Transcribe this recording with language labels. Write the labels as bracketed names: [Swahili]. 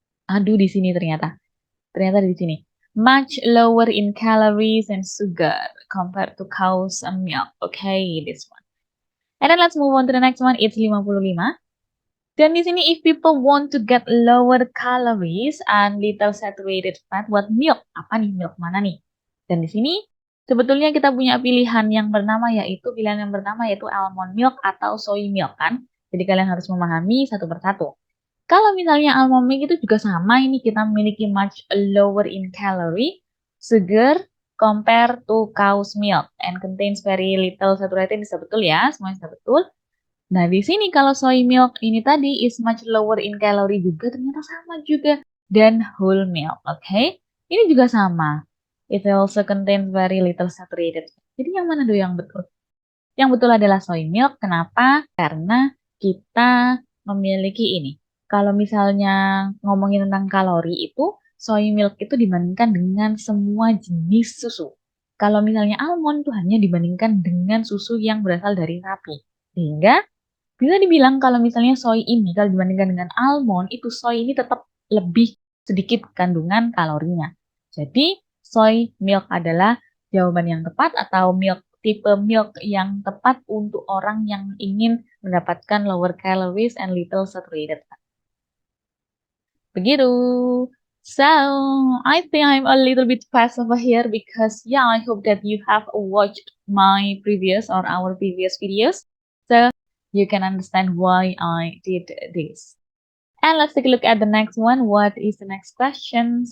[Indonesian] Aduh, di sini ternyata. Ternyata di sini. [English] Much lower in calories and sugar compared to cow's milk. Okay, this one. And then let's move on to the next one. It's 55. [Indonesian] Dan di sini, [English] if people want to get lower calories and little saturated fat, what milk? [Indonesian] Apa nih milk mana nih? Dan di sini, sebetulnya kita punya pilihan yang pertama yaitu almond milk atau soy milk kan. Jadi kalian harus memahami satu persatu. Kalau misalnya almond milk itu juga sama, ini kita memiliki [English] much lower in calorie, sugar, compare to cow's milk and contains very little saturated. [Indonesian] Bisa betul ya, semuanya bisa betul. Nah, di sini kalau soy milk ini tadi [English] is much lower in calorie [Indonesian] juga, ternyata sama juga. [English] Dan whole milk, oke? [Indonesian] Ini juga sama. [English] It also contains very little saturated. [Indonesian] Jadi yang mana tuh yang betul? Yang betul adalah soy milk. Kenapa? Karena kita memiliki ini. Kalau misalnya ngomongin tentang kalori itu, soy milk itu dibandingkan dengan semua jenis susu. Kalau misalnya almond itu hanya dibandingkan dengan susu yang berasal dari sapi. Sehingga bisa dibilang kalau misalnya soy ini, kalau dibandingkan dengan almond, itu soy ini tetap lebih sedikit kandungan kalorinya. Jadi, soy milk adalah jawaban yang tepat atau tipe milk yang tepat untuk orang yang ingin mendapatkan [English] lower calories and little saturated fat. [Indonesian] Begitu. [English] So, I think I'm a little bit fast over here because yeah, I hope that you have watched my previous or our previous videos. So, you can understand why I did this. And let's take a look at the next one. What is the next questions?